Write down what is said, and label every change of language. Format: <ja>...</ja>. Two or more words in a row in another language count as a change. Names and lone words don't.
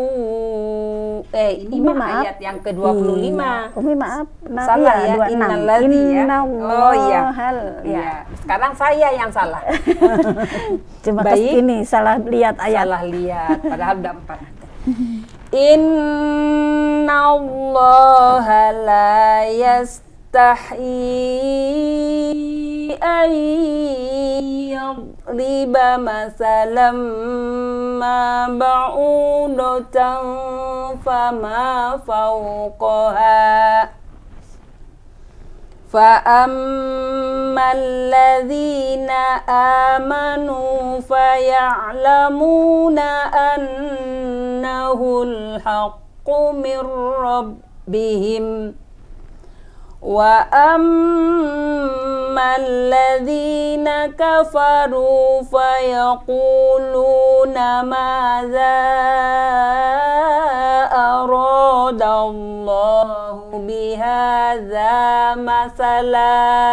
<id>Ini mah ayat yang ke-25. Umi maaf. Salah ya, innalladzi ya. Oh iya. Ya. Sekarang saya yang salah. Cuma Baik. ini salah lihat ayat. Salah lihat, padahal udah 4.</id> <ar>إن إن الله لا يستحيي أن يضرب مثلا ما بعوضة فما فوقها فَأَمَّا الَّذِينَ آمَنُوا فَيَعْلَمُونَ أَنَّهُ الْحَقُّ مِنْ رَبِّهِمْ وَأَمَّا الَّذِينَ كَفَرُوا فَيَقُولُونَ مَاذَا أَرَادَ اللَّهُ بِهَذَا مَثَلًا</ar>